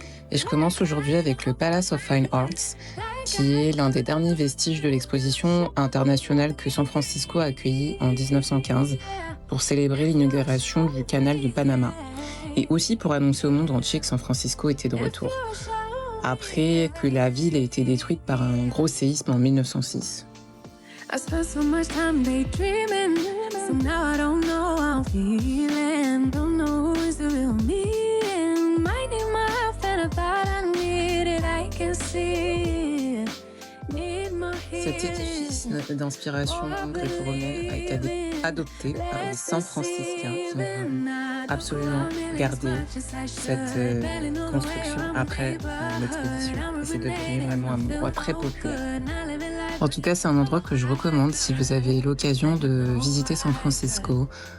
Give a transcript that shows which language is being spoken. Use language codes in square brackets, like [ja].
[fr] Et je commence aujourd'hui avec le Palace of Fine Arts, qui est l'un des derniers vestiges de l'exposition internationale que San Francisco a accueillie en 1915 pour célébrer l'inauguration du canal du Panama et aussi pour annoncer au monde entier que San Francisco était de retour, après que la ville ait été détruite par un gros séisme en 1906. [en] I spent so much time daydreaming, so now I don't know how I'm feeling. Don't know who is the real me. And minding my health and I thought I needed, I can see it. [fr] Cet édifice d'inspiration gréco-romaine a été adopté par les San Franciscains qui ont voulu absolument garder cette construction après l'expédition. Et c'est devenu vraiment un endroit très populaire. En tout cas, c'est un endroit que je recommande si vous avez l'occasion de visiter San Francisco.